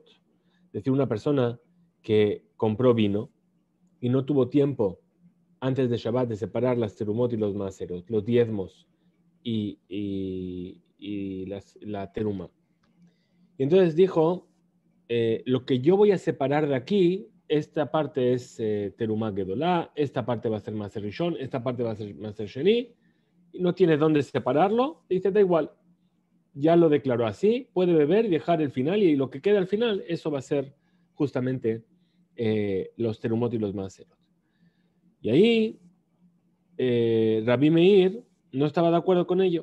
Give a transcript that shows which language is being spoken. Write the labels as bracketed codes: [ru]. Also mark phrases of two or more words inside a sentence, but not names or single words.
[es] Es decir, una persona que compró vino y no tuvo tiempo antes de Shabbat de separar las terumot y los maaserot, los diezmos y la teruma. Y entonces dijo, lo que yo voy a separar de aquí, esta parte es [he] תרומה גדולה, [es] esta parte va a ser [he] מעשר ראשון, [es] esta parte va a ser [he] מעשר שני, [es] y no tiene dónde separarlo, dice, da igual, ya lo declaró así, puede beber y dejar el final, y lo que queda al final, eso va a ser justamente los terumot y los maaserot. Y ahí Rabbi Meir no estaba de acuerdo con ello.